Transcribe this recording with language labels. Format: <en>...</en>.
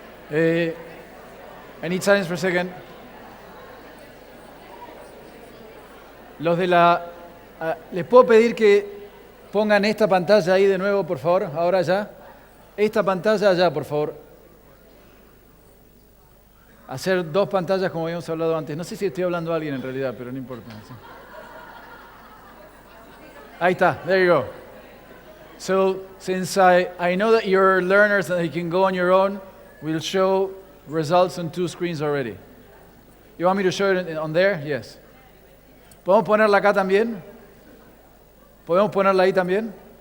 <en>I need silence for a second.</en> <es>Los de les puedo pedir que pongan esta pantalla ahí de nuevo, por favor, ahora ya. Esta pantalla allá, por favor. Hacer dos pantallas como habíamos hablado antes. No sé si estoy hablando a alguien en realidad, pero no importa. ¿Sí? Ahí está,</es> <en>there you go. So, since I know that you're learners and you can go on your own, we'll show results on 2 screens already. You want me to show it on there? Yes.</en> <es>¿Podemos ponerla acá también? ¿Podemos ponerla ahí también?</es>